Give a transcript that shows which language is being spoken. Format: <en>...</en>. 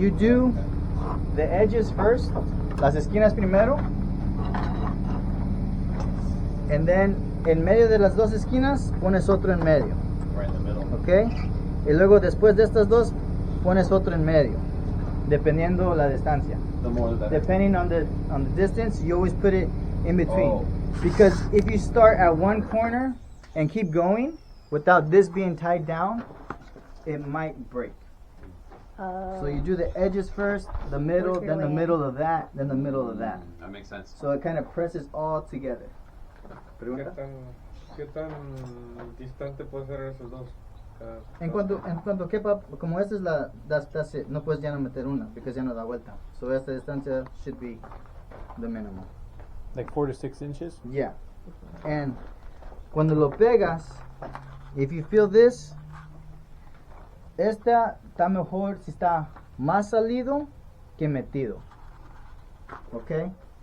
<en>you do the edges first,</en> <es>las esquinas primero,</es> <en>and then</en> <es>en medio de las dos esquinas pones otro en medio,</es> <en>Right in the middle. ¿ok?</en> <es>Y luego después de estas dos pones otro en medio, dependiendo la distancia.</es> <en>The more the better. Depending on the distance, you always put it in between. Oh. Because if you start at one corner and keep going without this being tied down, it might break. So you do the edges first, the middle, Work your then the way in. middle of that, then the middle of that. That makes sense. So it kind of presses all together.</en> <es>¿Qué tan distante puede ser esos dos? En cuanto quepa, como esta es</es> <en>that's it.</en> <es>No puedes ya no meter una, because ya no da vuelta.</es> <en>So</en> <es>esta distancia</es> <en>should be the minimum. Like 4 to 6 inches? Yeah.</en> <es>And cuando lo pegas,</es> <en>if you feel this,</en> <es>esta está mejor si está más salido que metido. ¿Ok?</es>